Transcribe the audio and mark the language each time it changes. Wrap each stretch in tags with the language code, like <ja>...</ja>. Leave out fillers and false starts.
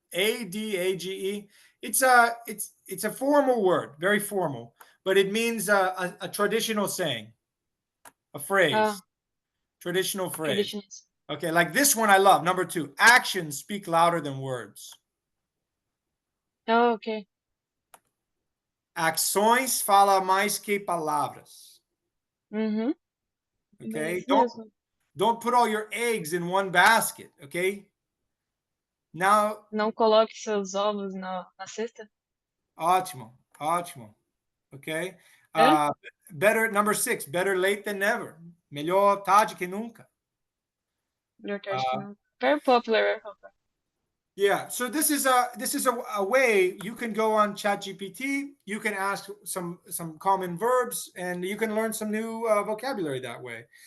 <en>ADAGE. It's a formal word, very formal, but it means a traditional saying, a Uh, phrase, traditional phrase. traditions. Okay, like this one I love. Number 2, actions speak louder than words. Oh, okay.</en> <pt>Ações falam mais que palavras. Uhum. Bem</pt> <en>Okay,</en> <pt>isso mesmo.</pt> <en>don't put all your eggs in one basket. Okay. Now,</en> <pt>Não coloque seus ovos na cesta. ótimo, ótimo. Okay. É?</pt> <en>Better, number 6, better late than never.</en> <pt>Melhor tarde que nunca. Melhor tarde que Uh, nunca.</pt> <en>Very popular, very popular. Yeah, so this is a way you can go on ChatGPT. You can ask some common verbs, and you can learn some new vocabulary that way.</en>